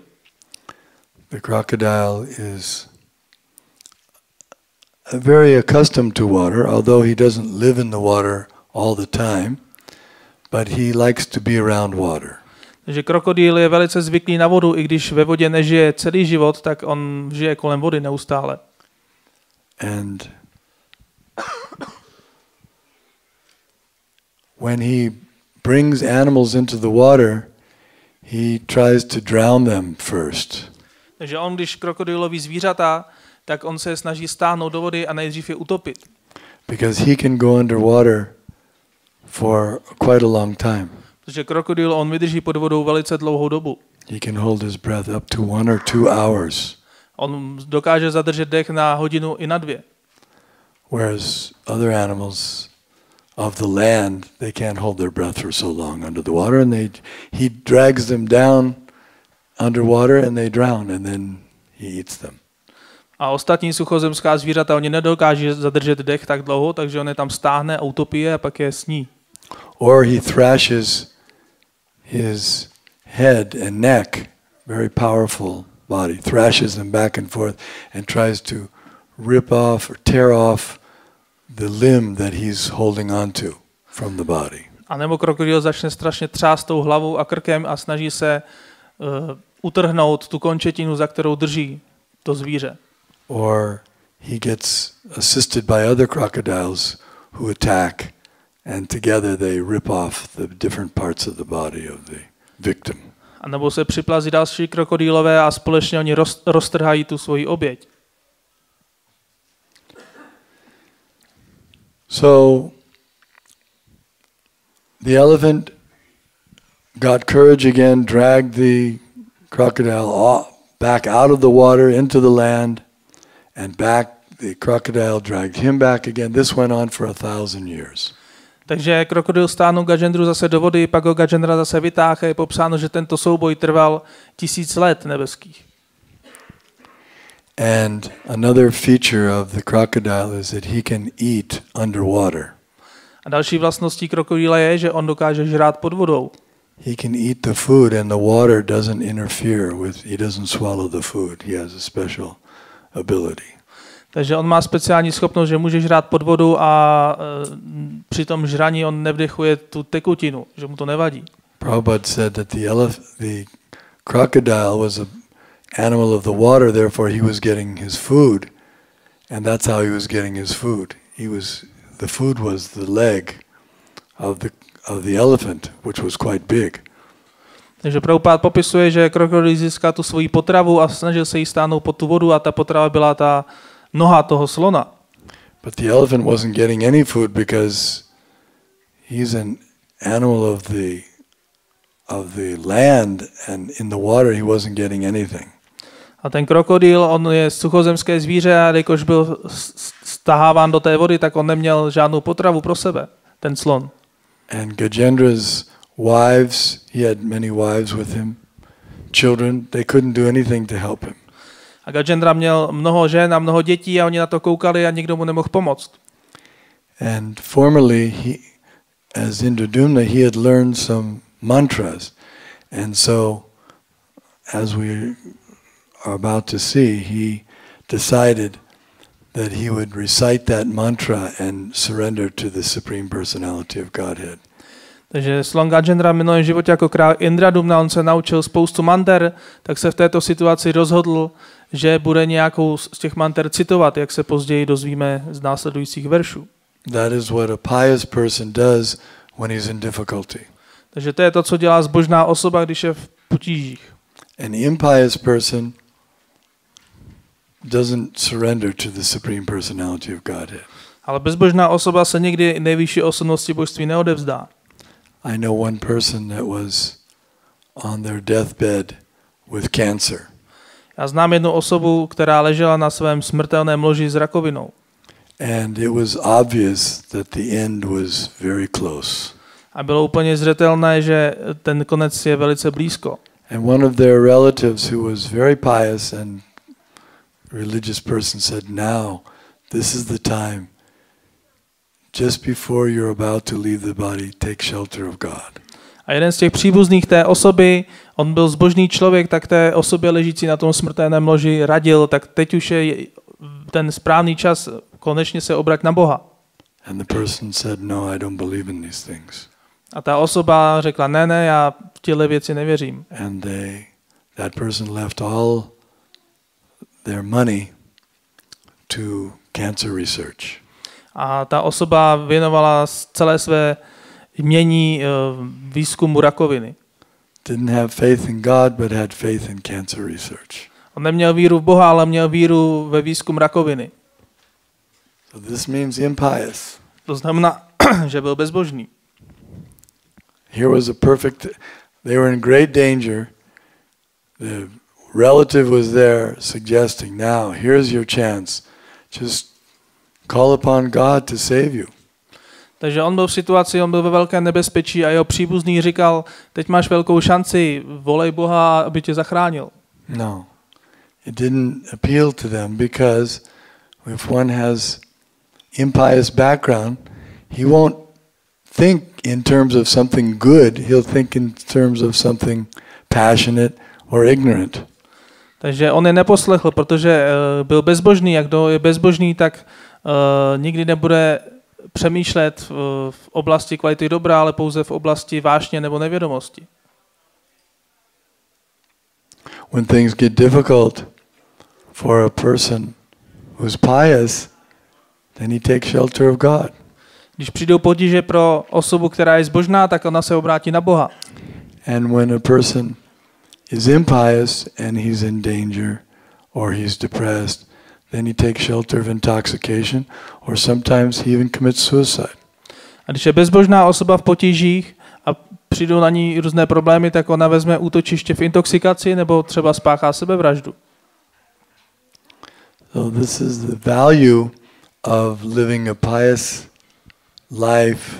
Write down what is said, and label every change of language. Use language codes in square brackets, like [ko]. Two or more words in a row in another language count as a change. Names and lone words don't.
[en] The crocodile is very accustomed to water, although he doesn't live in the water all the time, but he likes to be around water. [cs] Takže krokodýl je velice zvyklý na vodu, i když ve vodě nežije celý život, tak on žije kolem vody neustále. [en] And when he brings animals into the water, he tries to drown them first. [cs] Takže on, když krokodýl loví zvířata, tak on se snaží stáhnout do vody a nejdřív je utopit. [en] Because he can go underwater for quite a long time. [cs] Protože krokodýl, on vydrží pod vodou velice dlouhou dobu. [en] He can hold his breath up to 1 or 2 hours. [cs] On dokáže zadržet dech na hodinu i na 2. [en] Whereas other animals of the land, they can't hold their breath for so long under the water, and he drags them down underwater and they drown, and then he eats them. [cs] A ostatní suchozemská zvířata, oni nedokáží zadržet dech tak dlouho, takže on je tam stáhne a utopí je a pak je sní. [en] Or he thrashes his head and neck, very powerful body, thrashes them back and forth and tries to rip off or tear off the limb that he's holding on to from the body. [cs] A nebo krokodýl začne strašně třást tou hlavou a krkem a snaží se utrhnout tu končetinu, za kterou drží to zvíře. [en] Or he gets assisted by other crocodiles who attack, and together they rip off the different parts of the body of the victim. [cs] A nebo se připlazí další krokodýlové a společně oni roztrhají tu svoji oběť. [en] So the elephant got courage again, dragged the crocodile back out of the water into the land, and back the crocodile dragged him back again. This went on for 1,000 years. [cs] Takže krokodil stáhnul Gajendru zase do vody, pak ho Gajendra zase vytáhl a je popsáno, že tento souboj trval 1000 let nebeských. [en] And another feature of the crocodile is that he can eat underwater. [cs] A další vlastností krokodýla je, že on dokáže žrát pod vodou. [en] He can eat the food and the water doesn't interfere with, he doesn't swallow the food. He has a special ability. [cs] Takže on má speciální schopnost, že může žrát pod vodu a při tom žraní on nevdechuje tu tekutinu, že mu to nevadí. [en] Prabhupada said that the crocodile was an animal of the water, therefore he was getting his food, and that's how he was getting his food. The food was the leg of the elephant, which was quite big. [cs] Takže Prabhupád popisuje, že krokodýl získal tu svoji potravu a snažil se jí stáhnout pod tu vodu a ta potrava byla ta noha toho slona. [en] But the elephant wasn't getting any food because he's an animal of the land, and in the water he wasn't getting anything. [cs] A ten krokodýl, on je suchozemské zvíře a jakož byl staháván do té vody, tak on neměl žádnou potravu pro sebe, ten slon. [en] And Gajendra's wives, he had many wives with him, children, they couldn't do anything to help him. [cs] A Gajendra měl mnoho žen a mnoho dětí a oni na to koukali a nikdo mu nemohl pomoct. [en] And formerly, as Indradumna, he had learned some mantras. And so, as we are about to see, he decided that he would recite that mantra and surrender to the Supreme Personality of Godhead. [cs] Takže slon Gajendra v minulém životě jako král Indradumna, on se naučil spoustu manter, tak se v této situaci rozhodl, že bude nějakou z těch manter citovat, jak se později dozvíme z následujících veršů. [en] That is what a pious person does when he's in difficulty. [cs] Takže to je to, co dělá zbožná osoba, když je v potížích. [en] An impious person doesn't surrender to the Supreme Personality of Godhead. [cs] Ale bezbožná osoba se nikdy nejvyšší osobnosti božství neodevzdá. [en] I know one person that was on their deathbed with cancer. [cs] Já znám jednu osobu, která ležela na svém smrtelném loži s rakovinou. [en] And it was obvious that the end was very close. [cs] A bylo úplně zřetelné, že ten konec je velice blízko. [en] And one of their relatives who was very pious and religious person said, now, this is the time. Just before you're about to leave the body, take shelter of God. [cs] A jeden z těch příbuzných té osoby, on byl zbožný člověk, tak té osobě ležící na tom smrtelném loži radil, tak teď už je ten správný čas, konečně se obrať na Boha. [en] And the person said, no, I don't believe in these things. [cs] A ta osoba řekla, ne, já v těchto věci nevěřím. [en] And that person left all their money to cancer research. [cs] A ta osoba věnovala celé své jmění výzkumu rakoviny. [en] Didn't have faith in God, but had faith in cancer research. [cs] On neměl víru v Boha, ale měl víru ve výzkum rakoviny. [en] So this means impious. [cs] To znamená, že byl bezbožný. [en] Here was they were in great danger. The relative was there suggesting, now, here's your chance. Just call upon God to save you. [cs] Takže on byl v situaci, on byl ve velkém nebezpečí a jeho příbuzný říkal, teď máš velkou šanci, volej Boha, aby tě zachránil. [en] No, it didn't appeal to them because if one has impious background, he won't think in terms of something good, he'll think in terms of something passionate or ignorant. [cs] Takže on je neposlechl, protože byl bezbožný, jak kdo je bezbožný, tak nikdy nebude přemýšlet v oblasti kvality dobra, ale pouze v oblasti vášně nebo nevědomosti. [en] When things get difficult for a person who's pious, then he takes shelter of God. [cs] Když přijdou potíže pro osobu, která je zbožná, tak ona se obrátí na Boha. [en] And when a person is impious and he's in danger or he's depressed, then he takes shelter of intoxication or sometimes he even commits suicide. [cs] A když je bezbožná osoba v potížích a přijdou na ní různé problémy, tak ona vezme útočiště v intoxikaci nebo třeba spáchá sebevraždu. [en] So this is the value of living a pious life.